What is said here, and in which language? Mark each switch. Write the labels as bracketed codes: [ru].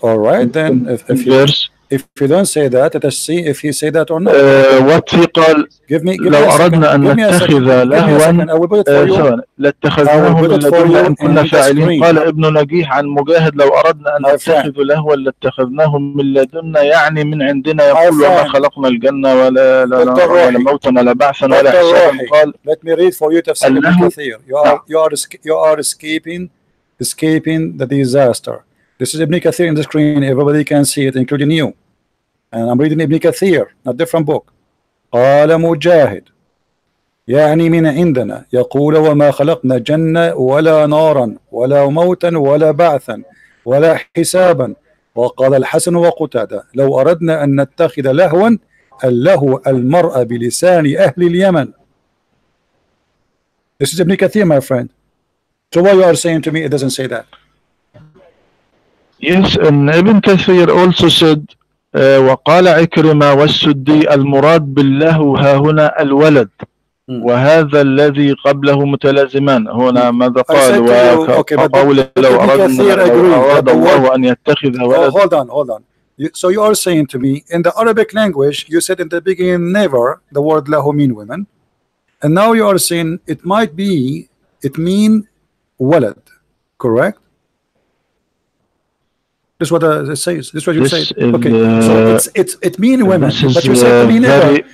[en] All right, then if you don't say that, let us see if he say that or not. What he [ar] قال لو أردنا أن نتخذ لهوا لاتخذناه من لدنا إن كنا فاعلين. قال ابن نجيح عن مجاهد لو أردنا أن نتخذ لهوا لاتخذناه من لدنا، يعني من عندنا. يقول وما خلقنا الجنة ولا موتا ولا بعثا ولا حسابا. قال [en] let me read for you tafsir Ibn Kathir. You are escaping the disaster. This is Ibn Kathir in the screen. Everybody can see it, including you. And I'm reading Ibn Kathir, a different book. [ar] قال مجاهد يعني من عندنا يقول وما خلقنا جنة ولا نارا ولا موتا ولا بعثا ولا حسابا. وقال الحسن وقتادة لو أردنا أن نتخذ لهوا اللهو المرء بلسان أهل اليمن. [en] This is Ibn Kathir, my friend. So why you are saying to me it doesn't say that? Yes, and Ibn Kathir also said [ar] وقال عكرمة والسدي المراد باللهو ها هنا الولد وهذا الذي قبله متلازمان. هنا ماذا قال وقول لو أراد الله أن يتخذ ولد. [en] Hold on. So you are saying to me in the Arabic language you said in the beginning never the word lahu mean women, and now you are saying it mean walad, correct? This is what it says. This is what you say. Okay, so it mean women, but you said to me never.